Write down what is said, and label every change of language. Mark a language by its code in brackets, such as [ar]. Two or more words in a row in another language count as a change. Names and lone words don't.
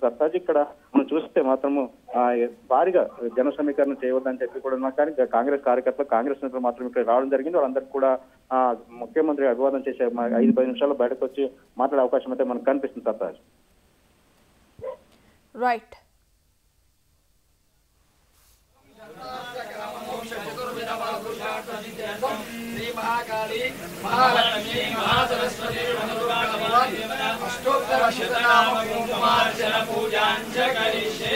[te] సర్తాజ్ ఇక్కడ మనం చూస్తే మాత్రము భారీగా జన సమీకరణ చేయవద్దని చెప్పి కూడా ఉన్నా, కానీ కాంగ్రెస్ కార్యకర్తలు కాంగ్రెస్ నేతలు మాత్రం ఇక్కడ రావడం జరిగింది. వాళ్ళందరికీ కూడా ముఖ్యమంత్రి అభివాదం చేసే 5-10 నిమిషాల్లో బయటకు వచ్చి మాట్లాడే అవకాశం అయితే మనకు కనిపిస్తుంది. సర్తాజ్ రైట్. [sa] श्री महाकाली महालक्ष्मी महासरस्वती अष्टोत्तर शतनाम कुमार्चन पूजांच करिष्ये।